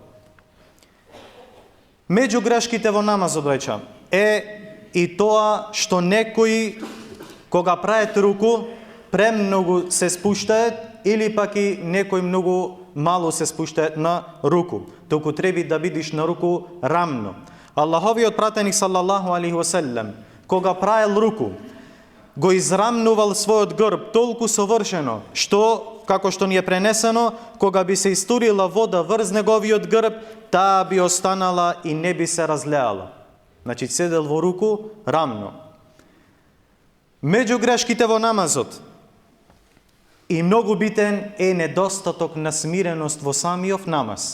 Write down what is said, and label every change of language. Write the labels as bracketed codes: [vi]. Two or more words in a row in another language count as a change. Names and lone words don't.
[mk] Меѓу грешките во намазот, браќа, е и тоа што некои кога прават руку, премногу се спуштаат или пак и некои многу мало се спуштаат на руку. Туку треба да бидиш на руку рамно. Аллаховиот пратеник [ar] صلى الله عليه وسلم, [mk] кога правил руку, го израмнувал својот грб толку совршено, што, како што ни е пренесено, кога би се истурила вода врз неговиот грб, таа би останала и не би се разлеала. Значи, седел во руку рамно. Меѓу грешките во намазот и многу битен е недостаток на смиреност во самиот намаз.